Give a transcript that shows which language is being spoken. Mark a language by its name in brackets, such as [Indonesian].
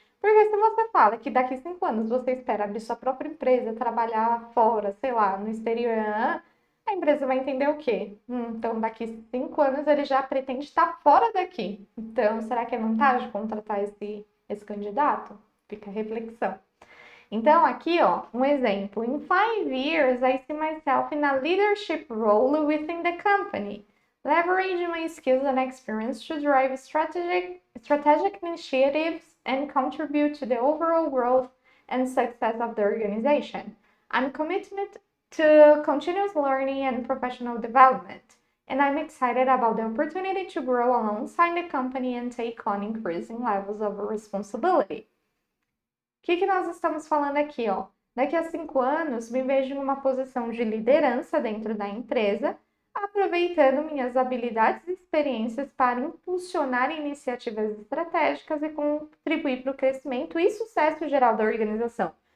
[Portuguese] Porque se você fala que daqui 5 anos você espera abrir sua própria empresa, trabalhar fora, sei lá, no exterior, a empresa vai entender o quê? Então, daqui 5 anos ele já pretende estar fora daqui. Então, será que é vantagem contratar esse candidato? Fica a reflexão. Então, aqui, ó, um exemplo. [English] In 5 years, I see myself in a leadership role within the company. leveraging my skills and experience to drive strategic initiatives and contribute to the overall growth and success of the organization. I'm committed to continuous learning and professional development, and I'm excited about the opportunity to grow alongside the company and take on increasing levels of responsibility. [Portuguese] O que nós estamos falando aqui, ó? Daqui a 5 anos, me vejo em uma posição de liderança dentro da empresa, aproveitando minhas habilidades e experiências para impulsionar iniciativas estratégicas e contribuir para o crescimento e sucesso geral da organização.